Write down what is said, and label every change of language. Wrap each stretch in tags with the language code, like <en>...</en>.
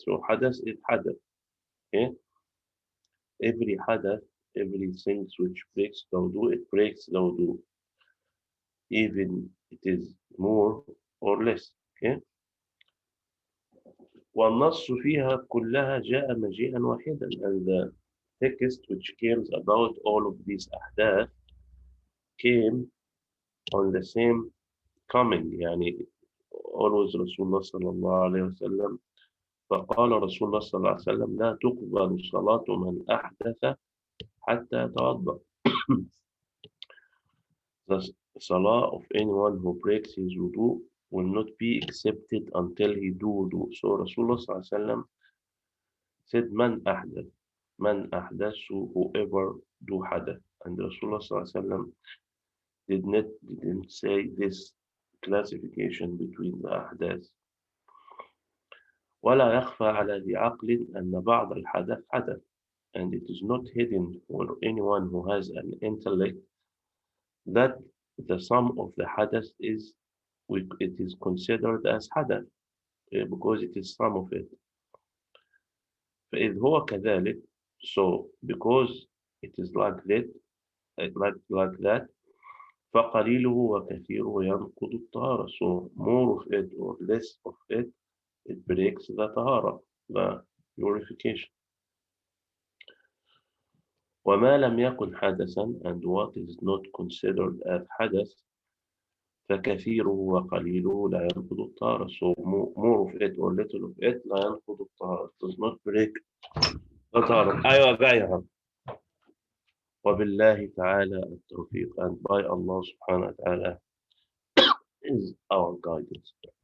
<en>So hadath is hadath. Okay? Every hadath, everything which breaks the wudu, it breaks the wudu, even it is more or less. Okay?</en> <ar>والنص فيها كلها جاء مجيئا واحدا,</ar> <en>and the text which came about all of these أحداث came on the same coming.</en> <ar>يعني</ar> <en>always</en> <ar>رسول الله صلى الله عليه وسلم, فقال رسول الله صلى الله عليه وسلم لا تقبل صلاة من أحدث حتى يتوضأ.</ar> <en>The salah of anyone who breaks his wudu will not be accepted until he do wudu. So Rasulullah</en> <ar>صلى الله عليه وسلم</ar> <en>said man أحدث, man أحدث, so whoever do hadath. And Rasulullah</en> <ar>صلى الله عليه وسلم</ar> <en>didn't say this classification between the ahdath.</en> <ar>ولا يخفى على ذي عقل أن بعض الحدث حدث,</ar> <en>and it is not hidden for anyone who has an intellect that the sum of the hadath is, it is considered as hadath, because it is sum of it.</en> <ar>فإذ هو كذلك,</ar> <en>so because it is like that, like that,</en> <ar>فقليله وكثيره ينقض الطهارة.</ar> <en>So more of it or less of it, it breaks the tahara, the purification.</en> <ar>وما لم يكن حدثا,</ar> <en>and what is not considered as</en> <ar>حدث, فكثيره وقليله لا ينقض الطهارة.</ar> <en>So more of it or little of it</en> <ar>لا ينقض الطهارة,</ar> <en>does not break the tahara.</en> <ar>أيوة بقى. وبالله تعالى التوفيق,</ar> <en>and by Allah subhanahu wa ta'ala is our guidance.</en>